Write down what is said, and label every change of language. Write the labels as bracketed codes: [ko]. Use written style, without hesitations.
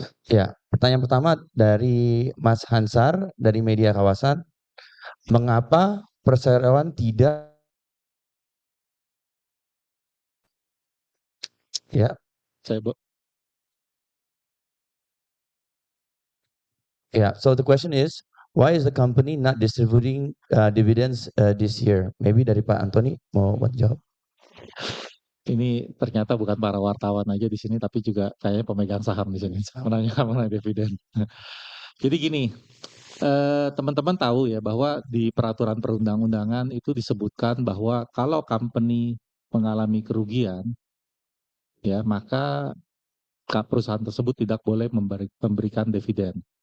[id] Ya, pertanyaan pertama dari Mas Hansar dari Media Kawasan. Mengapa perseroan tidak ya Saya [en] yeah, so the question is why is the company not distributing dividends this year? [id] Maybe dari Pak Antoni mau jawab. Ini ternyata bukan para wartawan aja di sini, tapi juga kayaknya pemegang saham di sini menanya mengenai dividen. Jadi gini, teman-teman tahu ya bahwa di peraturan perundang-undangan itu disebutkan bahwa kalau company mengalami kerugian, ya maka perusahaan tersebut tidak boleh memberikan dividen.